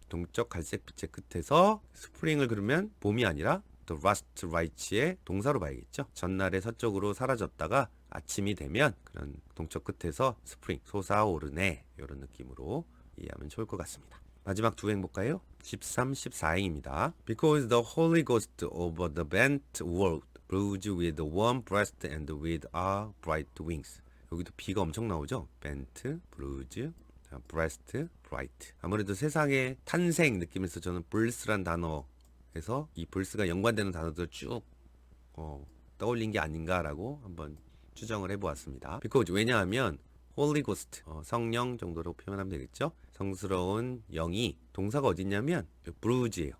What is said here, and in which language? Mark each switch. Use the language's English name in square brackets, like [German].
[Korean] 동쪽 갈색 빛의 끝에서 스프링을 그러면 봄이 아니라 the rust light의 동사로 봐야겠죠. 전날에 서쪽으로 사라졌다가 아침이 되면 그런 동쪽 끝에서 스프링 솟아오르네 이런 느낌으로 이해하면 좋을 것 같습니다. 마지막 두 행 볼까요? 13, 14행입니다. [English] Because the Holy Ghost over the bent world blows with warm breast and with our bright wings. [Korean] 여기도 비가 엄청 나오죠? [English] bent, blows, breast, bright. [Korean] 아무래도 세상의 탄생 느낌에서 저는 birth란 단어에서 이 birth가 연관되는 단어들 쭉 떠올린 게 아닌가라고 한번 추정을 해보았습니다. Because 왜냐하면 Holy Ghost, 성령 정도로 표현하면 되겠죠. 성스러운 영이 동사가 어딨냐면 브루즈예요.